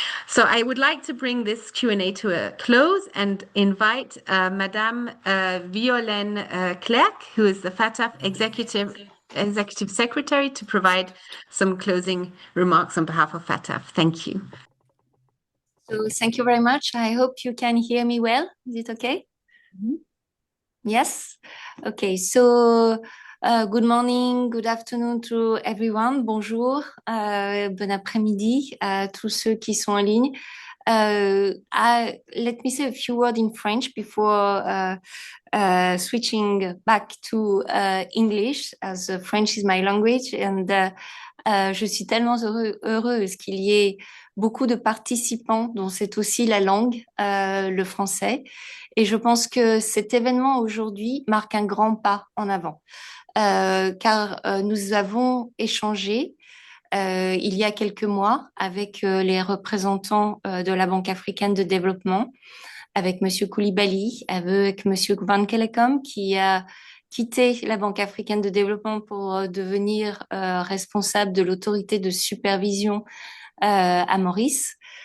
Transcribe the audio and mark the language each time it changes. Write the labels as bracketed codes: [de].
[en] So I would like to bring this Q&A to a close and invite Madame Violaine Clerc, who is the FATF Executive Secretary, to provide some closing remarks on behalf of FATF. Thank you. So thank you very much. I hope you can hear me well. Is it okay? Mm-hmm. Yes. Okay. So Good morning, good afternoon to everyone. [fr] Bonjour, bon après-midi à tous ceux qui sont en ligne. [en] Let me say a few words in French before switching back to English, as French is my language. [fr] And je suis tellement heureuse qu'il y ait beaucoup de participants dont c'est aussi la langue, le français. Et je pense que cet événement aujourd'hui marque un grand pas en avant, car nous avons échangé il y a quelques mois avec les représentants de la Banque africaine de développement, avec Monsieur Koulibaly, avec Monsieur Van Kellekom, qui a quitté la Banque africaine de développement pour devenir responsable de l'autorité de supervision à Maurice.